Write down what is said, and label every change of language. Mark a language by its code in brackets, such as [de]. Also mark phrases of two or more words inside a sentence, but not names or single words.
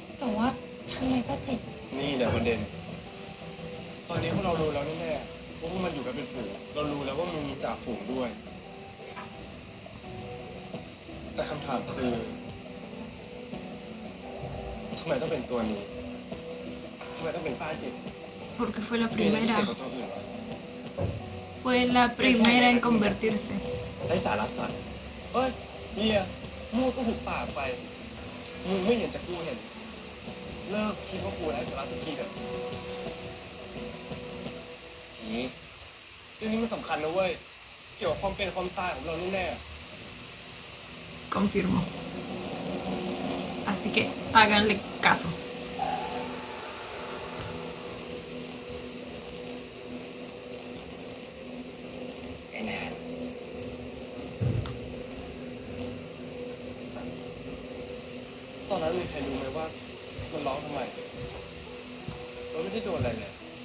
[th] นี่แหละประเด็นตอนนี้พวกเรารู้แล้วแน่ๆว่าพวกมันอยู่กันเป็นฝูงเรารู้แล้วว่ามึงมีจ่าฝูงด้วย แต่คำถามคือทำไมต้องเป็นตัวนี้ทำไมต้องเป็นป้าจิต [es] Porque fue la [th] มีอะไรพิเศษ [es] primera. [th] กว่าตัวอื่นวะ [es] Fue la primera en convertirse. [th] ไร้สาระสัตว์เฮ้ยเฮียมูดก็หุบปากไปมึงไม่เห็นแต่กูเห็น เลิกคิดว่ากูไร้สาระสักทีเถอะทีเรื่องนี้มันสำคัญนะเว้ย เกี่ยวกับความเป็นความตายของเราแน่ [es] Confirmo. Así que háganle caso. [th] ไอ้แนนตอนนั้นมีใครรู้ไหมว่ามันร้องทำไมมันไม่ได้โดนอะไรเลย